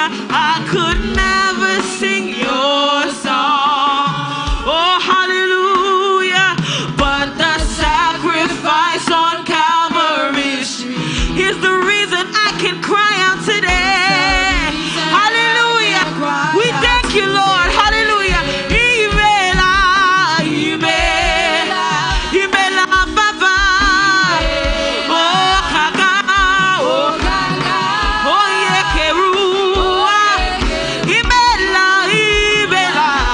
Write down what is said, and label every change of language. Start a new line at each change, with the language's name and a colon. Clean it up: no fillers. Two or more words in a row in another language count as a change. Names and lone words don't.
English: I could never sing your song. Oh, hallelujah. But the sacrifice on Calvary's tree is the reason I can cry out today. Hallelujah. We thank you, Lord. Hallelujah.
Igbo: Imela, Imela, Imela, Papa, oh Kaka, oh Yekerua, Imela, Imela,